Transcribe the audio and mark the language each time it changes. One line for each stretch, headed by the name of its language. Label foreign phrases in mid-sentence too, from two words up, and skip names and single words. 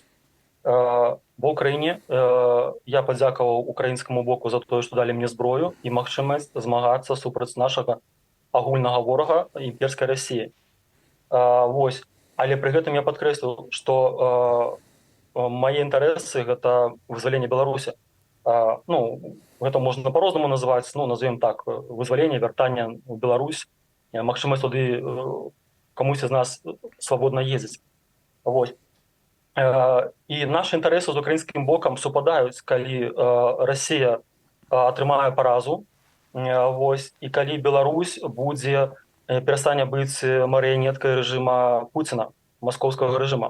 Belarusian: Ва ўкраіне я падзякаваў украінскаму боку за тое, што далі мне зброю і магчымасць змагацца супраць нашага агульнага ворага імперскай Расіі. Вось. Але пры гэтым я падкрэсліў, што
Russian: мои интересы — это вызволение Беларуси. Ну, это можна по-рознаму называть, ну, назовем так, вызволение,
Belarusian: вяртання в Беларусь, магчымасць туды камусь з нас свабодна ездзіць. Вось. І наші інтарэсы з украінскім бокам супадаюць, калі Расія атрымае паразу, вось, і калі Беларусь будзе перастане быць марыянеткай рэжыма Пуціна, маскоўскага рэжыма.